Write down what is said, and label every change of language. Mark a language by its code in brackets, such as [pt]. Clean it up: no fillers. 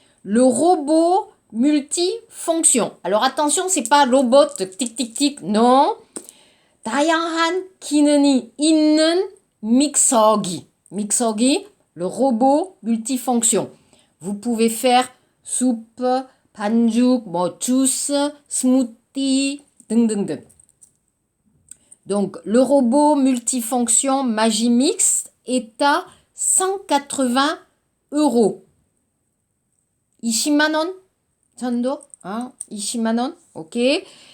[fr] Le robot multifonction. Alors attention, c'est pas robot tic tic tic, non. [ko] 다양한 기능이 있는 믹서기. [fr] 믹서기, le robot multifonction. Vous pouvez faire soupe, 반죽, juice, smoothie, 등등등. Donc, le robot multifonction Magimix est à 180 €. [ko] 20만 원 정도, hein, 20만 원, ok.